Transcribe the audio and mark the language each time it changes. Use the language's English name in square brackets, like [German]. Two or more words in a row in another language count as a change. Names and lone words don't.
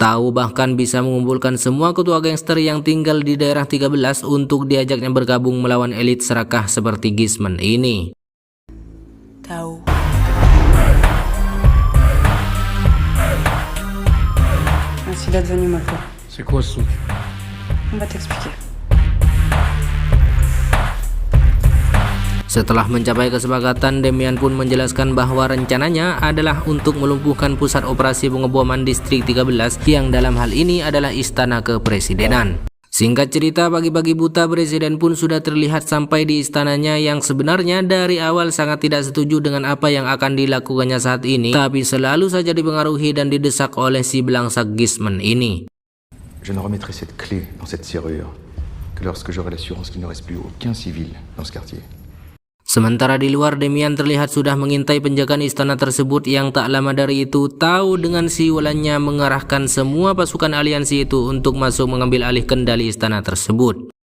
[Indonesian] Tau bahkan bisa mengumpulkan semua ketua gangster yang tinggal di daerah 13 untuk diajaknya bergabung melawan elit serakah seperti Gisman ini. Tau. [French] Ainsi il est devenu ma foi. C'est quoi ce truc? On va t'expliquer. [Indonesian] Setelah mencapai kesepakatan, Demian pun menjelaskan bahwa rencananya adalah untuk melumpuhkan pusat operasi pengeboman distrik 13 yang dalam hal ini adalah istana kepresidenan. Singkat cerita, pagi-pagi buta presiden pun sudah terlihat sampai di istananya yang sebenarnya dari awal sangat tidak setuju dengan apa yang akan dilakukannya saat ini, tapi selalu saja dipengaruhi dan didesak oleh si belangsak Gisman ini. [French] Je ne remettrai cette clé dans cette serrure que lorsque j'aurai l'assurance qu'il ne reste plus aucun civil dans ce quartier. [Indonesian] Sementara di luar, Demian terlihat sudah mengintai penjagaan istana tersebut yang tak lama dari itu Tau dengan siwalannya mengarahkan semua pasukan aliansi itu untuk masuk mengambil alih kendali istana tersebut.